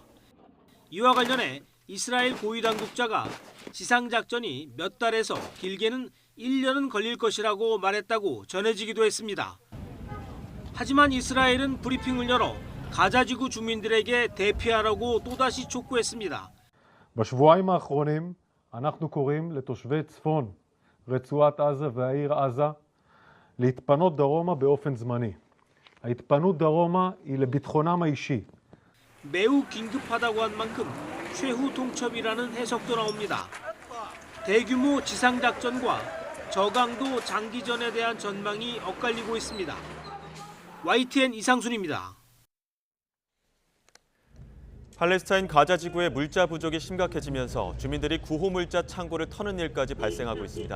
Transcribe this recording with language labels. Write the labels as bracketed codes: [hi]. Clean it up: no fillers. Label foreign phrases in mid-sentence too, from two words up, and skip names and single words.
[ko] 이와 관련해 이스라엘 고위 당국자가 지상작전이 몇 달에서 길게는 1년은 걸릴 것이라고 말했다고 전해지기도 했습니다. 하지만 이스라엘은 브리핑을 열어 가자지구 주민들에게 대피하라고 또다시 촉구했습니다. [he] בשבועיים האחרונים אנחנו קוראים לתושבי צפון רצועת עזה והעיר עזה להתפנות דרומה באופן זמני. ההתפנות דרומה היא לביטחונם האישי. [ko] 매우 긴급하다고 한 만큼 최후 통첩이라는 해석도 나옵니다. 대규모 지상작전과 저강도 장기전에 대한 전망이 엇갈리고 있습니다. YTN 이상순입니다. 팔레스타인 가자 지구의 물자 부족이 심각해지면서 주민들이 구호 물자 창고를 터는 일까지 발생하고 있습니다.